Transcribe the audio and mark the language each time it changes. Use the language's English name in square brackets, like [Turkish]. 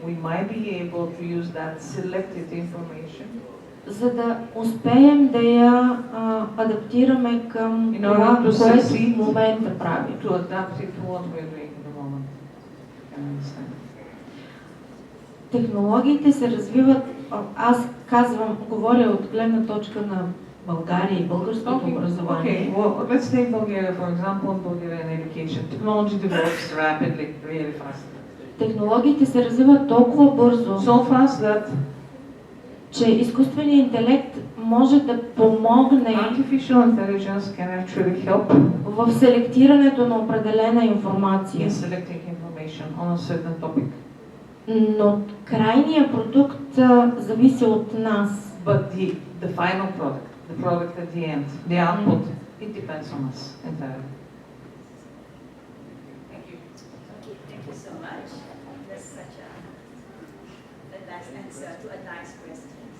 [English] might be able to use that selected information [Bulgarian] за да успеем да я адаптираме към [English] In [Bulgarian] това, [English] order to [Bulgarian] което [English] succeed, [Bulgarian] в момента правим. [English] to adapt it to what we're doing at the moment. Can I understand? [Bulgarian] Технологиите се развиват, аз казвам, говоря от гледна точка на България и българското образование. [English] Okay, well, let's take Bulgaria, for example, Bulgarian education. Technology develops rapidly, really fast. [Bulgarian] Технологиите се развиват толкова бързо, [English] So fast that [Bulgarian] че изкуственият интелект може да помогне [English] artificial intelligence can actually help [Bulgarian] в селектирането на определена информация. [English] in selecting information on a certain topic. [Bulgarian] Но крайният продукт зависи от нас. [English] But the final product, the product at the end, the output, it depends on us entirely. Thank you. Okay, thank you so much. That's such a nice answer to a nice question.